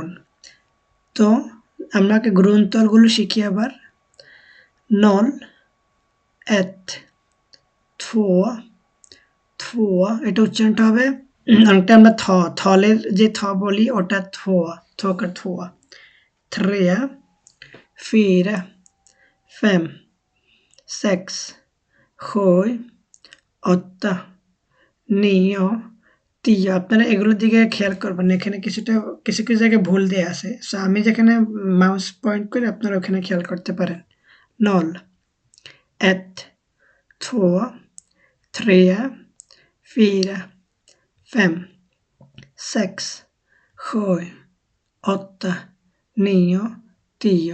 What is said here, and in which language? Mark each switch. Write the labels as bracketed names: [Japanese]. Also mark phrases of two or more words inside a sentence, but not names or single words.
[Bangla] তো আমাকে গ্রন্থলগুলো শিখি আবার। [Swedish] noll, ett, två [Bangla] এটা উচ্চারণটা হবে অনেকটা আমরা থলের যে বলি ওটা থোয়া। [Swedish] থ্রেয়া, fyra, fem, sex, sju, åtta, nio, 10। [Bangla] আপনারা এগুলোর দিকে খেয়াল করবেন, এখানে কিছু জায়গায় ভুল দেয়া আছে, সো আমি যেখানে [English] mouse point [Bangla] করি আপনারা ওখানে খেয়াল করতে পারেন। 0, 1, 2, 3, 4, 5, 6, 7, 8, 9, 10।